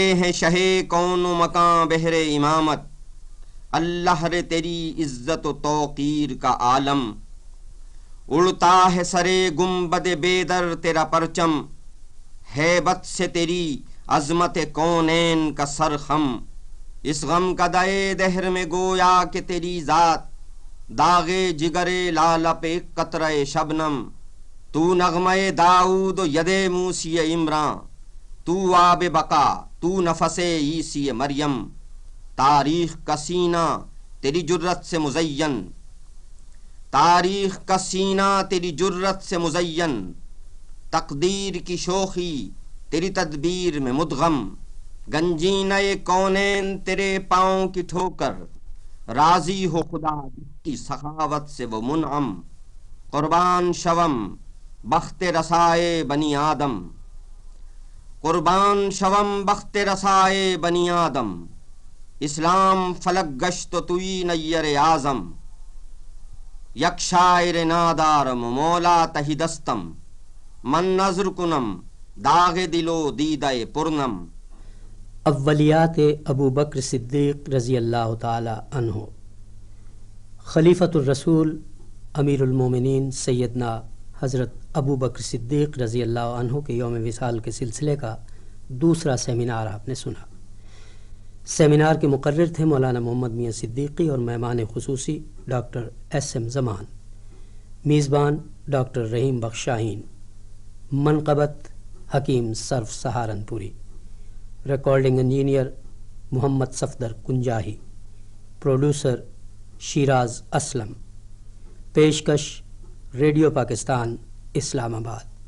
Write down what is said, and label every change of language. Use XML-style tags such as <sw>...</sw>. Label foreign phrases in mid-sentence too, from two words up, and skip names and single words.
<ur>ہیں شہ کون و مکان بہر امامت، اللہ رے تیری عزت و توقیر کا عالم، اڑتا ہے سرے گنبد بیدر تیرا پرچم، ہیبت سے تیری عظمت کونین کا سرخم، اس غم کا دائے دہر میں گویا کہ تیری ذات، داغے جگرے لالہ پہ قطرہ شبنم، تو نغمہ داؤد و ید موسی عمران، تو آب بقا، تو نفس عیسی مریم، تاریخ کا سینہ تیری جرت سے مزین، تاریخ کا سینہ تیری جرت سے مزین، تقدیر کی شوخی تیری تدبیر میں مدغم، گنجینہ کونین تیرے پاؤں کی ٹھوکر، راضی ہو خدا کی سخاوت سے وہ منعم،</ur> <fa>قربان شوم بخت رسائے بنی آدم، قربان شوم بخت رسائے بنی آدم، اسلام فلک گشت و توی نیر اعظم، یک شاعر نادارم و مولا تہی دستم، من نظر کنم داغ دلو دیدہ پرنم۔</fa> <ur>اولیات ابو بکر صدیق رضی اللہ تعالی عنہ۔ خلیفۃ الرسول امیر المومنین سیدنا حضرت ابو بکر صدیق رضی اللہ عنہ کے یوم وصال کے سلسلے کا دوسرا سیمینار آپ نے سنا۔ سیمینار کے مقرر تھے مولانا محمد میاں صدیقی اور مہمان خصوصی ڈاکٹر ایس ایم زمان، میزبان ڈاکٹر رحیم بخش شاہین، منقبت حکیم صرف سہارنپوری، ریکارڈنگ انجینئر محمد صفدر کنجاہی، پروڈیوسر شیراز اسلم، پیشکش ریڈیو پاکستان اسلام آباد۔</ur>